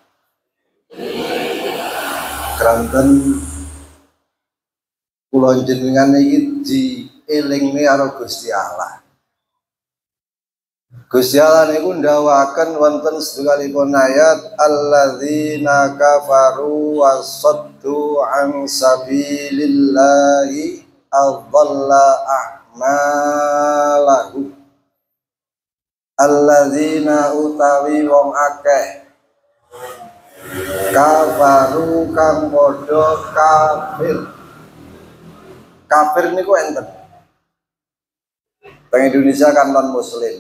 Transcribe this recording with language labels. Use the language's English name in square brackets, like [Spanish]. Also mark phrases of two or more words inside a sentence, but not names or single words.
[Javanese] Kranten kula jenengan iki dielingne karo Gusti Allah. Gusti Allah niku ndawaken wonten setunggalipun ayat [Arabic] الذين كفروا وصدوا عن سبيل الله أضل أعمالهم. [Javanese] Alladzina utawi wong akeh kafaru kang padha kafir. Kafir niku enten. Teng Indonesia kan non muslim.